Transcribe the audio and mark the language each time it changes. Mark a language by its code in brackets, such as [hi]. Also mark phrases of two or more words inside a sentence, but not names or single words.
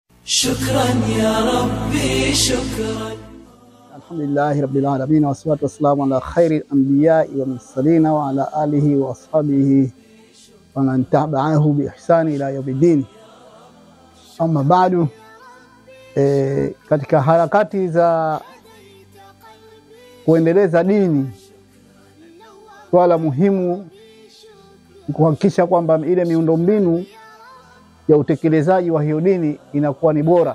[ar] شكرا يا ربي شكرا. الحمد لله رب العالمين والصلاة والسلام على خير الأنبياء والمرسلين وعلى آله وأصحابه ومن تبعه بإحسان إلى يوم الدين. [sw] Amma bado katika harakati za kuendeleza dini, swala muhimu ni kuhakikisha kwamba ile miundombinu ya utekelezaji wa hiyo dini inakuwa ni bora.